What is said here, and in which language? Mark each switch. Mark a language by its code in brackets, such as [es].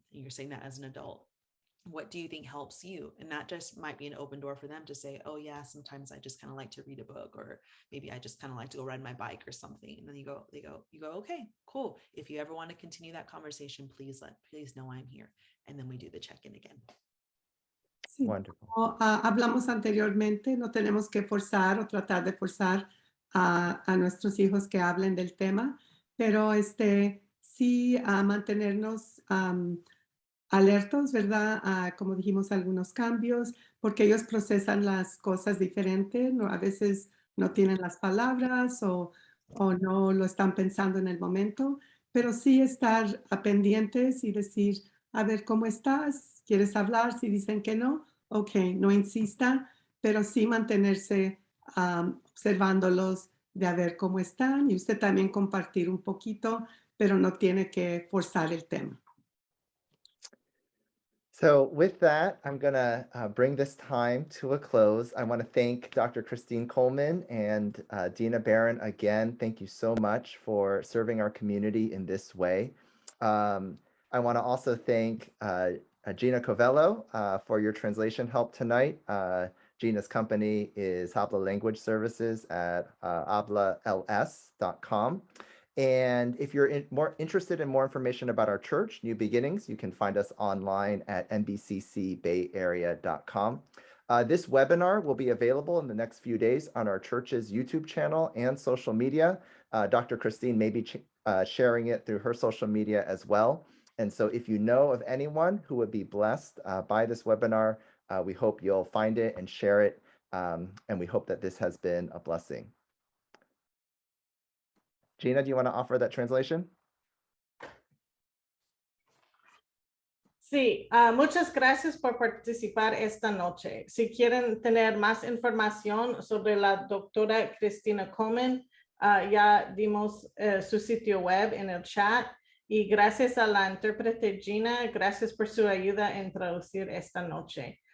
[en] And you're saying that as an adult. What do you think helps you? And that just might be an open door for them to say, oh yeah, sometimes I just kind of like to read a book, or maybe I just kind of like to go ride my bike or something. And then you go, okay, cool. If you ever want to continue that conversation, please know I'm here. And then we do the check-in again. [es] Sí. [en] Wonderful. [es] Como, hablamos anteriormente, no tenemos que forzar o tratar de forzar a nuestros hijos que hablen del tema, pero si sí mantenernos alertos, ¿verdad? Como dijimos, algunos cambios, porque ellos procesan las cosas diferente, ¿no? A veces no tienen las palabras o no lo están pensando en el momento, pero sí estar pendientes y decir, a ver, ¿cómo estás? ¿Quieres hablar? Si dicen que no, ok, no insista, pero sí mantenerse observándolos de a ver cómo están y usted también compartir un poquito, pero no tiene que forzar el tema. [en] So with that, I'm going to bring this time to a close. I want to thank Dr. Christine Coleman and Dina Barron again. Thank you so much for serving our community in this way. I want to also thank Gina Covello for your translation help tonight. Gina's company is Habla Language Services at hablals.com. And if you're more interested in more information about our church, New Beginnings, you can find us online at nbccbayarea.com. This webinar will be available in the next few days on our church's YouTube channel and social media. Dr. Christine may be sharing it through her social media as well. And so if you know of anyone who would be blessed by this webinar, we hope you'll find it and share it. And we hope that this has been a blessing. Gina, do you want to offer that translation? [es] Sí, muchas gracias por participar esta noche. Si quieren tener más información sobre la doctora Cristina Coleman, ya dimos su sitio web en el chat. Y gracias a la intérprete Gina, gracias por su ayuda en traducir esta noche.